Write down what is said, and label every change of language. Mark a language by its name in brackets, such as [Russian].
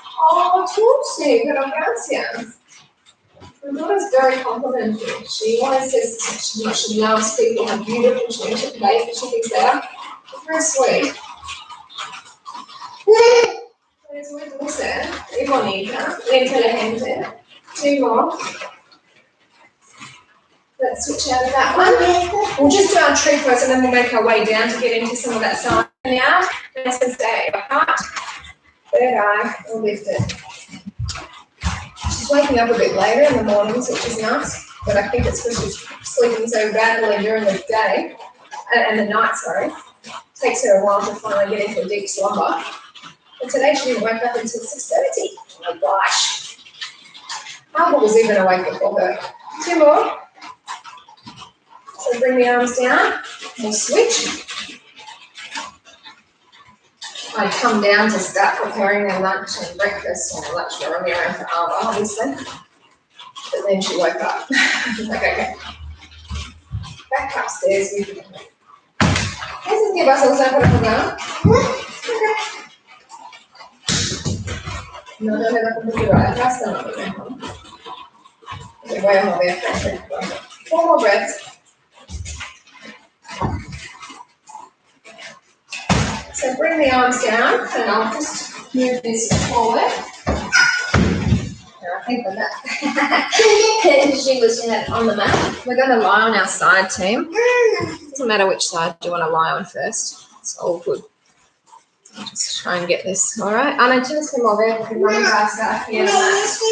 [English] Oh, Tulsi, gracias. My daughter's very complimentary. She always says she loves people, how beautiful she is, she plays, she thinks they are. It's very sweet. [Spanish] Es muy dulce y bonita y inteligente. [English] 2 more. Let's switch out of that one. We'll just do our tree pose and then we'll make our way down to get into some of that side. Now, nice and stay apart. Third eye, we'll lift it. She's waking up a bit later in the mornings, which is nice, but I think it's because she's sleeping so badly during the day, and the night, sorry. It takes her a while to finally get into a deep slumber. But today she didn't wake up until 6:30. Oh my gosh. Albert was even awake before her. 2 more. So bring the arms down, we'll switch. I'd come down to start preparing their lunch and breakfast and lunch for Romeo and for Alba, obviously. But then she woke up. She's like, okay, back upstairs. You can. [Spanish] ¿Eso qué vas a usar para jugar? No te la computadora atrás, no te dejo. Te voy a mover. [English] 4 more breaths. So bring the arms down, and I'll just move this forward. I think the mat. She was on the mat. We're going to lie on our side, team. Doesn't matter which side you want to lie on first. It's all good. I'll just try and get this. All right. [Spanish] Ana, tienes que mover porque vamos a estar aquí en la mat.